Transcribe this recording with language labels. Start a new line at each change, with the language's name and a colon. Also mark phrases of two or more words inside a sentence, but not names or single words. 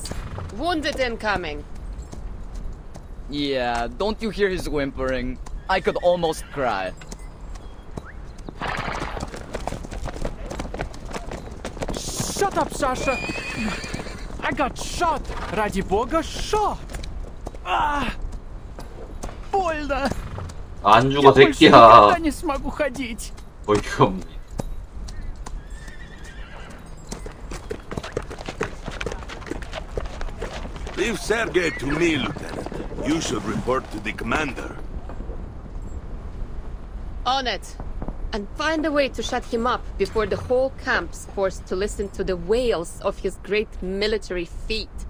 English: Wounded incoming. Yeah, don't you hear his whimpering? I could almost cry. Shut up, Sasha! I got shot!
Russian: Ради бога, shot! Ah! Больно!
Korean: 안 죽어,
Russian: Я больше
Korean: 새끼야.
Russian: никогда не смогу ходить!
Korean: 어이가 없네.
English: Leave Sergei to me, Lieutenant. You should report to the commander. On it. And find a way to shut him up before the whole camp's forced to listen to the wails of his great military feat.